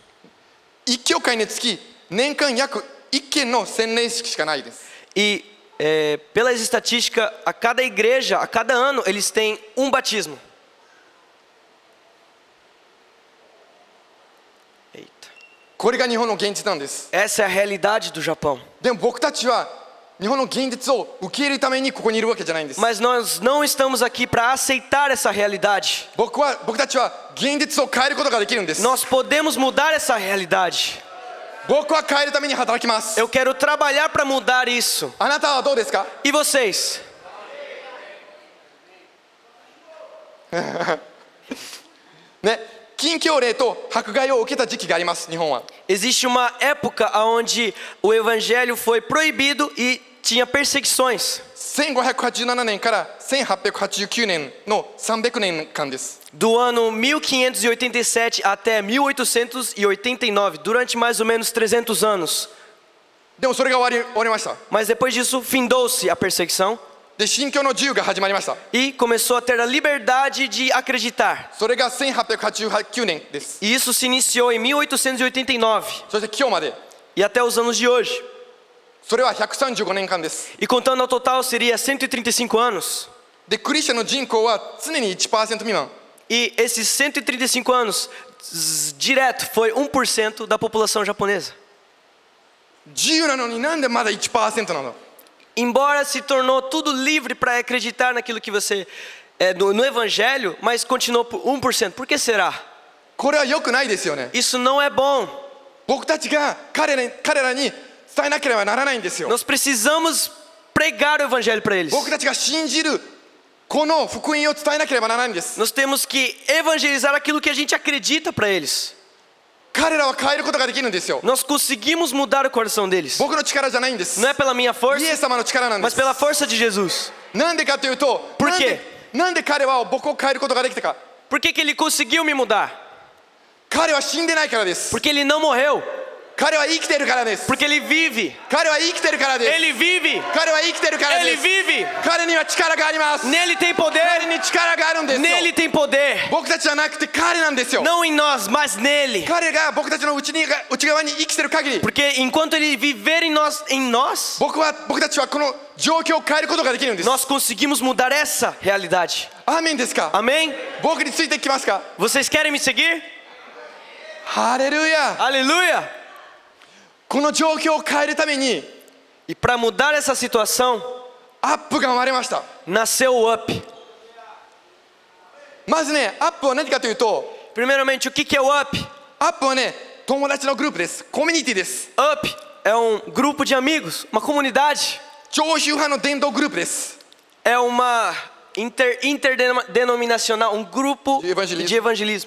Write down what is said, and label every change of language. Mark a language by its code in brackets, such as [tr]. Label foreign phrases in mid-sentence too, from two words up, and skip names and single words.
[ja] 1 教会につき年間約1件の洗礼式しかないです。 [pt] E pelas estatísticas, a cada igreja, a cada ano, eles têm um batismo. Eita. [ja] これが日本の現実なんです。 [pt] Essa é a realidade do Japão. [ja] でも僕たちは日本の現実を受け入れるためにここにいるわけじゃないんです。 [pt] Mas nós não estamos aqui para aceitar essa realidade. [ja] 僕たちは現実を変えることができるんです。 [pt] Nós podemos mudar essa realidade. [ja] 僕は変えるために働きます。 [pt] Eu quero trabalhar para mudar isso. [ja] あなたはどうですか？ [pt] E vocês? [ja] ね、禁教令と迫害を受けた時期があります、日本は。 [pt] Existe uma época onde o evangelho foi proibido e tinha perseguições. [ja] 1587 年から1889年の300年間です。 [pt] Do ano 1587 até 1889, durante mais ou menos 300 anos. [ja] でもそれが終わりました。 [pt] Mas depois disso, findou-se a perseguição [ja] で、信教の自由が始まりました。 [pt] e começou a ter a liberdade de acreditar. [ja] それが1889年です。 [pt] E isso se iniciou em 1889 [ja] そして今日まで。 [pt] e até os anos de hoje. [ja] それは135年間です。 [pt] E contando ao total, seria 135 anos. [ja] で、クリスチャンの人口は常に 1% 未満。 [pt] E esses 135 anos, direto, foi 1% da população japonesa. [ja] 自由なのになんでまだ 1% なの？ [pt] Embora se tornou tudo livre para acreditar naquilo que você no evangelho, mas continuou por 1%. Por que será? [ja] これは良くないですよね。 [pt] Isso não é bom. [ja] 僕たちが彼らに伝えなければならないんですよ。 [pt] Nós precisamos pregar o evangelho para eles. [ja] 僕たちが信じるこの福音を伝えなければならないんです。 [pt] Nós temos que evangelizar aquilo que a gente acredita para eles. [ja] 彼らは変えることができるんですよ。 [pt] Nós conseguimos mudar o coração deles. [ja] 僕の力じゃないんです。 [pt] Não é pela minha [ja] イ [pt] força, [ja] エス様の力なんで [pt] mas [ja] す。 [pt] pela força de Jesus. [ja] なんでかというと、 [pt] Por quê? [ja] なんで彼は僕を変えることができたか。 [pt] Por que ele conseguiu me mudar? [ja] 彼は死んでないからです。 [pt] Porque ele não morreu. [ja] 彼は生きてるからです。 [pt] Porque ele vive. [ja] 彼は生きてるからです。 [pt] Ele vive. [ja] 彼は生きてるからで [pt] Ele [ja] す。 [pt] vive. [ja] 彼には力があります。 [pt] Nele tem poder. [ja] 彼に力があるんですよ。 [pt] Nele tem poder. [ja] 僕たちじゃなくて彼なんですよ。 [pt] Não em nós, mas nele. [ja] 彼が僕たちの内側に生きてる限り、 [pt] Porque enquanto ele viver em nós, [ja] 僕たちはこの状況を変えることができるんです。 [pt] nós conseguimos mudar essa realidade. [ja] アーメンですか。 [pt] Amém? [ja] 僕についてきますか。 [pt] Vocês querem me seguir? [ja] ハレルヤ。 [pt] Aleluia! [ja] この状況を変えるために [pt] E para mudar essa situação, [ja] アップが生まれました。 [pt] nasceu o UP. [ja] まずね、アップは何かというと、 [pt] Primeiramente, o que é o UP? [ja] アップはね、友達のグループです。コミュニティです。 [pt] UP é grupo de amigos, uma comunidade. [ja] 長州派の伝道グループです。 [pt] É uma interdenominacional, grupo De evangelismo. de evangelismo.